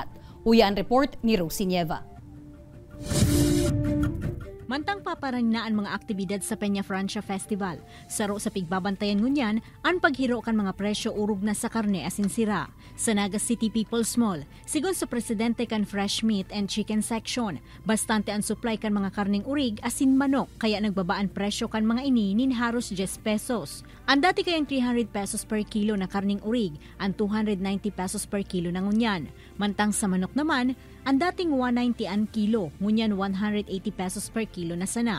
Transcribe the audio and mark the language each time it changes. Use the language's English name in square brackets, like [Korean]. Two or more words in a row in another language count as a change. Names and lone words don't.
[Bikol] Uya ang report ni Rosie Nieva. Mantang paparangnaan mga aktibidad sa Peña Francia Festival. Saro sa pigbabantayan ngunyan, ang paghiro kan mga presyo urog na sa karne asin sira. Sa Naga City People's Mall, sigon sa presidente kan [English] fresh meat and chicken section, [Bikol] bastante ang supply kan mga karning urig asin manok, kaya nagbabaan presyo kan mga ini nin haros 10 pesos. Ang dati kayang 300 pesos [English] per kilo [Bikol] na karning urig, ang 290 pesos [English] per kilo [Bikol] na ngunyan. Mantang sa manok naman, ang dating 190 ang kilo, ngunyan 180 pesos [English] per kilo [Bikol] na sana.